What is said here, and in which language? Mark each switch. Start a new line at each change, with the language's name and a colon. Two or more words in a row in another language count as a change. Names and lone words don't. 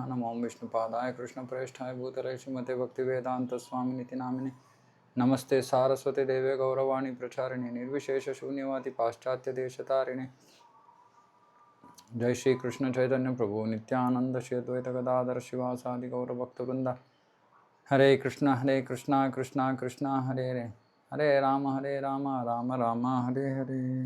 Sanskrit: नमो विष्णुपादाय कृष्णप्रेष्ठाय भूतले श्रीमते भक्तिवेदान्तस्वामिनिति नामिने। नमस्ते सारस्वती देवे गौरवाणी प्रचारिणे निर्विशेषशून्यवादी पाश्चात्य देशतारिणे। जय श्री कृष्ण चैतन्य प्रभु नित्यानंद श्री अद्वैत गदाधर शिवासादि गौरभक्तवृंद। हरे कृष्णा कृष्णा कृष्णा हरे हरे। हरे राम राम राम हरे हरे।